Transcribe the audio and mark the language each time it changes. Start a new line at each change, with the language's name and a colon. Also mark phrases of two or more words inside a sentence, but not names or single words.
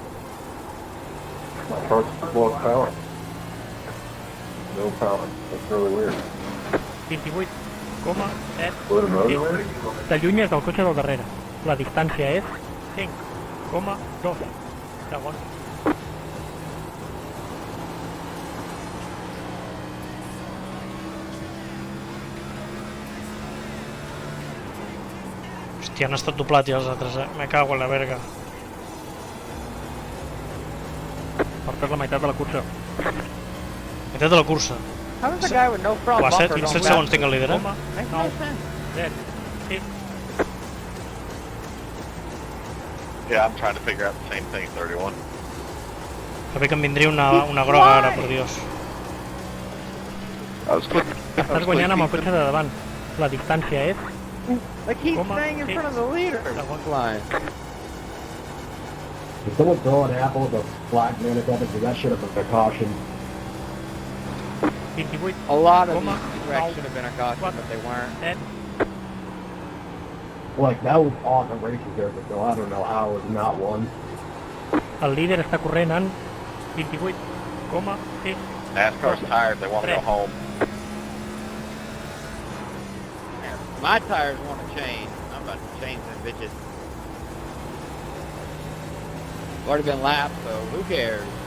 English: My car's lost power. No power. That's really weird.
Catalan: 28, coma, 7,
English: Put another
Catalan: 6.
English: way?
Catalan: T'allunyes del cotxe del darrere. La distància és 5, coma, 2 segons. Hòstia, han estat doblats ja els altres,
Spanish: Me cago en la verga.
Catalan: Portes la meitat de la cursa. Meitat de la cursa.
English: How does a guy with no front Uah, bumper
Catalan: 7
English: going
Catalan: segons
English: fast?
Catalan: tinc el líder, Coma,
English: Makes no
Catalan: 9,
English: sense.
Catalan: 7, 6.
English: Yeah, I'm trying to figure out the same thing, 31.
Catalan: Que bé que em vindria una groga ara, per Dios.
English: I was quick.
Catalan: Estàs guanyant amb el cotxe de davant. La distància és
English: Like he's
Catalan: Coma,
English: staying in
Catalan: 6
English: front of the leader.
Catalan: segons.
English: Line. Did someone throw an apple at the flag man or something? Because that should have been a caution.
Catalan: 28,
English: A lot of
Catalan: Coma,
English: these wrecks
Catalan: no.
English: should have been a caution, but they weren't.
Catalan: 7,
English: Like, that was awesome racing there, but though I don't know how it was not one.
Catalan: el líder està corrent en 28, coma, 6,
English: NASCAR's tired. They want to go home. My tires want to change. I'm about to change them bitches. Already been lapped, so who cares?